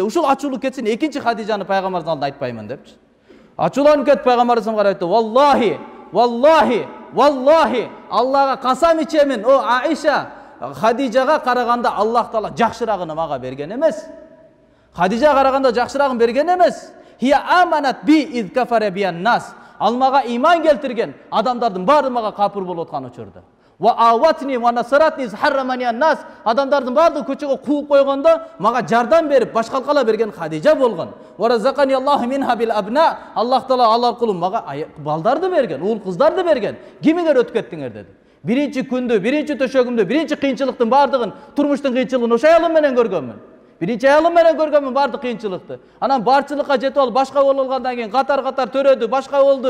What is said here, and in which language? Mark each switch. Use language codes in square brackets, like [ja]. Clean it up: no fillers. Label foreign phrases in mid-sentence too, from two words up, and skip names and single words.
[ky] "Ушул ачуулук кетсин, экинчи Хадижаны Пайгамбардын алдында айтпаймын" депчи. Ачууланып кетип Пайгамбар алейхиссаламга айтты, "Валлахи, Аллага касам ичемин, о Айша, Хадижага караганда Аллах Таала жакшырагын мага берген эмес. Хадижага караганда жакшырагын берген эмес. [ar] هي آمنت بي إذ كفر بي الناس. [ky] Ал мага иман келтирген, адамдардын баары мага капыр болуп аткан учурда. [ar] وآوتني ونصرتني حرمني الناس. [ky] Адамдардын бардыгы көчөгө кууп койгондо мага жардам берип, башкалкала берген Хадижа болгон. [ar] ورزقني الله منها بالأبناء. [ky] Аллах таала ал аркылуу мага балдарды берген, уул кыздарды берген. Кимиңер өтүп кеттиңер деди. Биринчи күндү, биринчи төшөгүмдө, биринчи кыйынчылыктын бардыгын, турмуштун кыйынчылыгын ошо аялым менен көргөнмүн. Биринчи аялым менен көргөнмүн бардык кыйынчылыкты. Анан барчылыкка жетип алып, башка болуп алгандан кийин катар-катар төрөдү, башка болду.